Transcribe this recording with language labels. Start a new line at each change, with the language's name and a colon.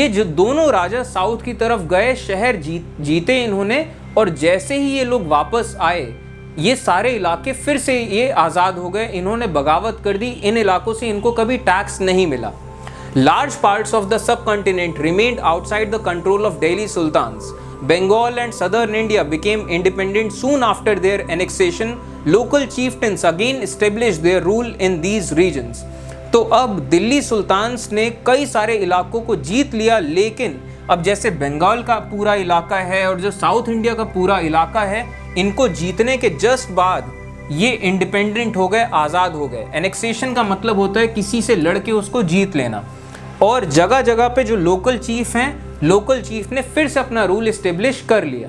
Hindi: ये जो दोनों राजा साउथ की तरफ गए, शहर जीते इन्होंने, और जैसे ही ये लोग वापस आए ये सारे इलाके फिर से ये आज़ाद हो गए। इन्होंने बगावत कर दी, इन इलाकों से इनको कभी टैक्स नहीं मिला।
English: Large parts of the subcontinent remained outside the control of Delhi sultans. Bengal and southern India became independent soon after their annexation. Local chieftains again established their rule in these regions.
Hindi: तो अब Delhi sultans ने कई सारे इलाकों को जीत लिया, लेकिन अब जैसे बंगाल का पूरा इलाका है और जो साउथ इंडिया का पूरा इलाका है, इनको जीतने के जस्ट बाद ये इंडिपेंडेंट हो गए, आज़ाद हो गए। एनेक्सेशन का मतलब होता है किसी से लड़के उसको जीत लेना। और जगह जगह पे जो लोकल चीफ हैं, लोकल चीफ ने फिर से अपना रूल एस्टेब्लिश कर लिया।